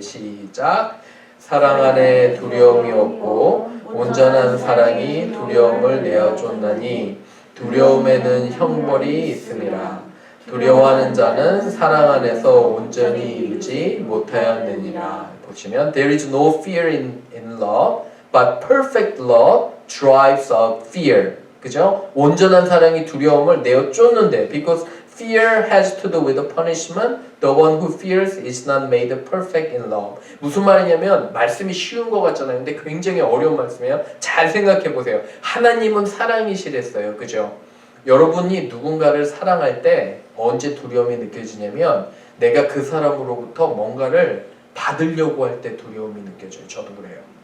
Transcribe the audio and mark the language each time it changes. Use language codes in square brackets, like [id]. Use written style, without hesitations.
[ko] 시작. 사랑 안에 두려움이 없고 온전한 사랑이 두려움을 내어쫓나니 두려움에는 형벌이 있음이라. 두려워하는 자는 사랑 안에서 온전히 이루지 못하였느니라. 보시면 [en] There is no fear in love, but perfect love drives out fear. [ko] 그죠? 온전한 사랑이 두려움을 내어쫓는데 [en] because fear has to do with the punishment. The one who fears is not made perfect in love. [ko] 무슨 말이냐면 말씀이 쉬운 것 같잖아요. 근데 굉장히 어려운 말씀이에요. 잘 생각해 보세요. 하나님은 사랑이시랬어요. 그죠? 여러분이 누군가를 사랑할 때 언제 두려움이 느껴지냐면 내가 그 사람으로부터 뭔가를 받으려고 할 때 두려움이 느껴져요. 저도 그래요.